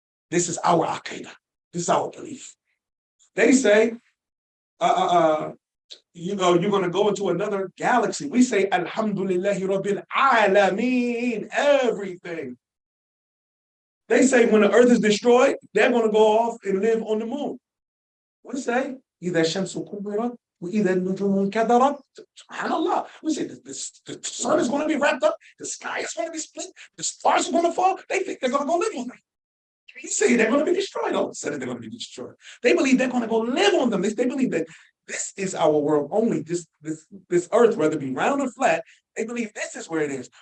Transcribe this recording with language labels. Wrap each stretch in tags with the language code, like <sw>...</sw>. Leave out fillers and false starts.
<en>This is our aqidah. This is our belief. They say, you're going to go into another galaxy. We say, Alhamdulillahi Rabbil Alameen, everything. They say when the earth is destroyed, they're going to go off and live on the moon. We say,</en> <ar>إِذَا الشَّمْسُ كُبِّرَتْ وَإِذَا النُّجُومُ انْكَدَرَتْ.</ar> <en>SubhanAllah. We say the sun is going to be wrapped up, the sky is going to be split, the stars are going to fall. They think they're going to go live on them. You say they're going to be destroyed. All of a sudden, they're going to be destroyed. They believe they're going to go live on them. They believe that this is our world only. This earth, whether it be round or flat, they believe this is where it is.</en>